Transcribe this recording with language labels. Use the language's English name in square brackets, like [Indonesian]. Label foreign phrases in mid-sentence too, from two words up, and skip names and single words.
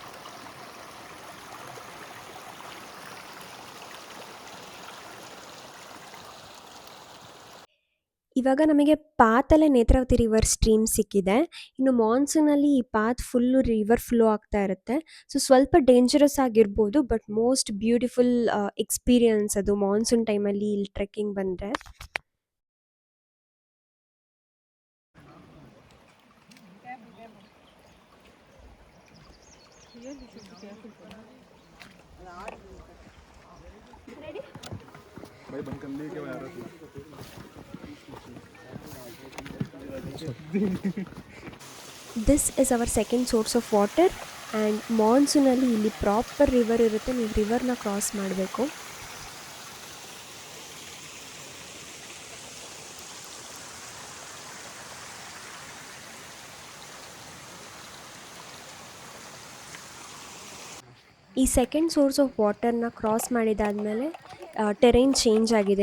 [Kannada] ಇವಾಗ ನಮಗೆ ಪಾತಲ್ಲೇ ನೇತ್ರಾವತಿ [English] river stream [Kannada] ಸಿಕ್ಕಿದೆ. ಇನ್ನು ಮಾನ್ಸೂನಲ್ಲಿ ಈ ಪಾತ್ [English] full river flow [Kannada] ಆಗ್ತಾ ಇರುತ್ತೆ. ಸೊ ಸ್ವಲ್ಪ ಡೇಂಜರಸ್ ಆಗಿರ್ಬೋದು, [English] but most beautiful experience [Kannada] ಅದು ಮಾನ್ಸೂನ್ ಟೈಮಲ್ಲಿ ಇಲ್ಲಿ ಟ್ರೆಕ್ಕಿಂಗ್ ಬಂದರೆ. [Hindi] भाई बंद कर लिए क्या आ रहा [English] This is our second source of water and [Kannada] ಮಾನ್ಸೂನಲ್ಲಿ ಇಲ್ಲಿ [English] proper river [Kannada] ಇರುತ್ತೆ. ನೀವು [English] river cross [Kannada] ಮಾಡಬೇಕು. ಈ [English] second source of water [Kannada] ಕ್ರಾಸ್ ಮಾಡಿದಾದಮೇಲೆ [English] terrain change [Kannada] ಆಗಿದೆ.